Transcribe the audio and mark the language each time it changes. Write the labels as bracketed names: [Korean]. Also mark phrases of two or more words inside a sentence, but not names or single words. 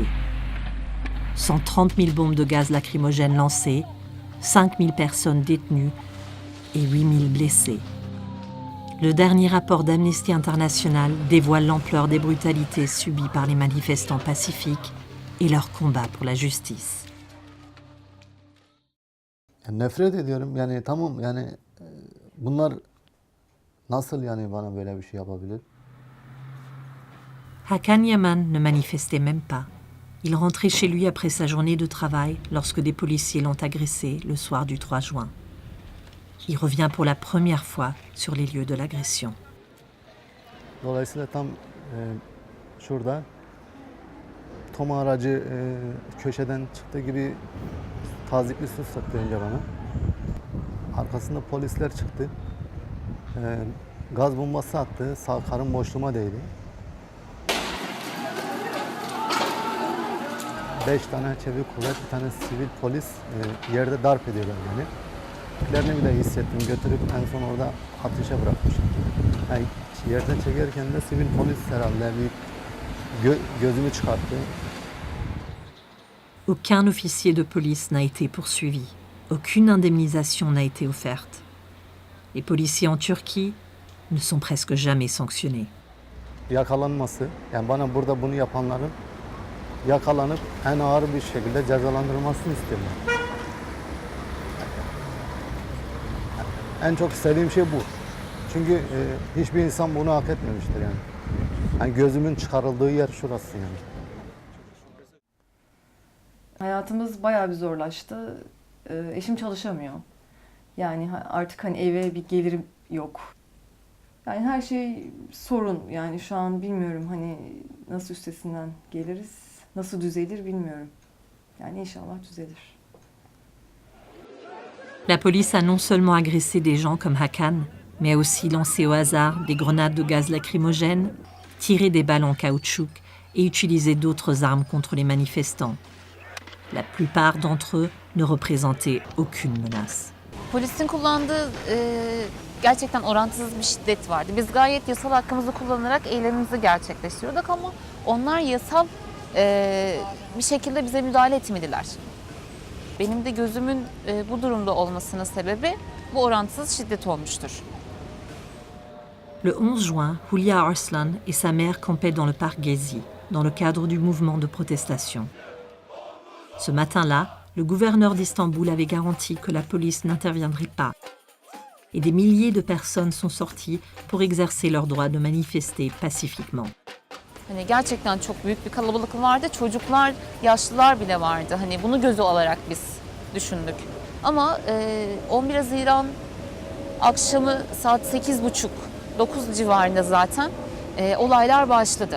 [French] 130 000 bombes de gaz lacrymogène lancées, 5 000 personnes détenues et 8 000 blessés. Le dernier rapport d'Amnesty International dévoile l'ampleur des brutalités subies par les manifestants pacifiques et leur combat pour la justice. [Turkish] Nefret ediyorum yani tamam yani bunlar nasıl yani bana böyle bir şey yapabilir? [French] Hakan Yaman ne manifestait même pas. Il rentrait chez lui après sa journée de travail lorsque des policiers l'ont agressé le soir du 3 juin. Il revient pour la première fois sur les lieux de l'agression. [Turkish] Dolayısıyla tam şurada Toma aracı köşeden çıktığı gibi tazikli su sıktı önce bana. Arkasında polisler çıktı. Gaz bombası attı. Sağ karın boşluğuma değdi. 5 tane çevik kuvvet, bir tane sivil polis yerde darp ediyorlar beni. Tüklerini bile hissettim. Götürüp en son orada ateşe bırakmışlar. Yani yerden çekerken de sivil polis herhalde bir gözümü çıkarttı. [French] Aucun officier de police n'a été poursuivi. Aucune indemnisation n'a été offerte. Les policiers en Turquie ne sont presque jamais sanctionnés. [Turkish] Yakalanması, yani bana burada bunu yapanların yakalanıp en ağır bir şekilde cezalandırılmasını istiyorum. En çok istediğim şey bu. Çünkü hiçbir insan bunu hak etmemiştir yani. Yani gözümün çıkarıldığı yer şurası yani. Hayatımız bayağı bir zorlaştı. Eşim çalışamıyor. Yani artık hani eve bir gelirim yok. Yani her şey sorun. Yani şu an bilmiyorum hani nasıl üstesinden geliriz, nasıl düzelir bilmiyorum. Yani inşallah düzelir. [French] La police a non seulement agressé des gens comme Hakan, mais a aussi lancé au hasard des grenades de gaz lacrymogène, tiré des balles en caoutchouc et utilisé d'autres armes contre les manifestants. La plupart d'entre eux ne représentaient aucune menace. [Turkish] Polisin kullandığı gerçekten orantısız bir şiddet vardı. Biz gayet yasal hakkımızı kullanarak eylemimizi gerçekleştiriyorduk ama onlar yasal bir şekilde bize müdahale etmediler. Benim de gözümün bu durumda olmasının sebebi bu orantısız şiddet olmuştur. [French] Le 11 juin, Hülya Arslan et sa mère campaient dans le parc Gezi, dans le cadre du mouvement de protestation. Ce matin-là, le gouverneur d'Istanbul avait garanti que la police n'interviendrait pas. Et des milliers de personnes sont sorties pour exercer leur droit de manifester pacifiquement. [Turkish] Hani gerçekten çok büyük bir kalabalık vardı. Çocuklar, yaşlılar bile vardı. Hani bunu göze alarak biz düşündük. Ama 11 Haziran akşamı saat 8.30-9 civarında zaten olaylar başladı.